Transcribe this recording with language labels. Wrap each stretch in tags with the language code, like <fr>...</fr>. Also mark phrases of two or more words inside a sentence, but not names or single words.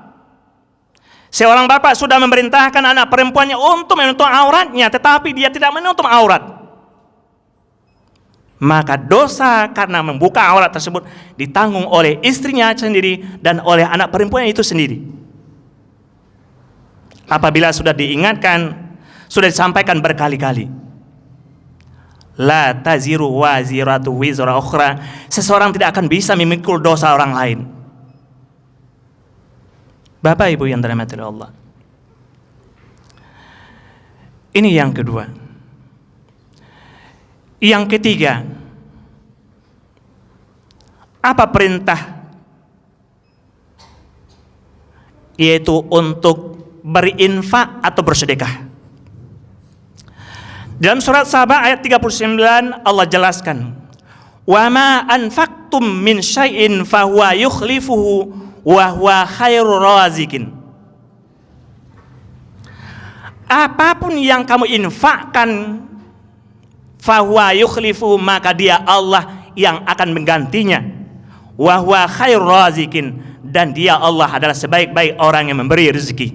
<id>Seorang bapak sudah memerintahkan anak perempuannya untuk menutup auratnya, tetapi dia tidak menutup aurat, maka dosa karena membuka aurat tersebut ditanggung oleh istrinya sendiri dan oleh anak perempuan itu sendiri. Apabila sudah diingatkan, sudah disampaikan berkali-kali,</id> <ar>لا تزر وازرة وزر أخرى,</ar> <id>seseorang tidak akan bisa memikul dosa orang lain. Bapak Ibu yang dirahmati Allah, ini yang kedua. Yang ketiga, apa perintah? Yaitu untuk berinfak atau bersedekah. Dalam surat Sabah ayat 39 Allah jelaskan,</id> <ar>وما أنفقتم من شيء فهو يخلفه وهو خير الرازقين.</ar> <id>Apapun yang kamu infakkan,</id> <ar>فهو يخلف,</ar> <id>maka dia Allah yang akan menggantinya.</id> <ar>وهو خير الرازقين,</ar> <id>dan dia Allah adalah sebaik-baik orang yang memberi rezeki.</id>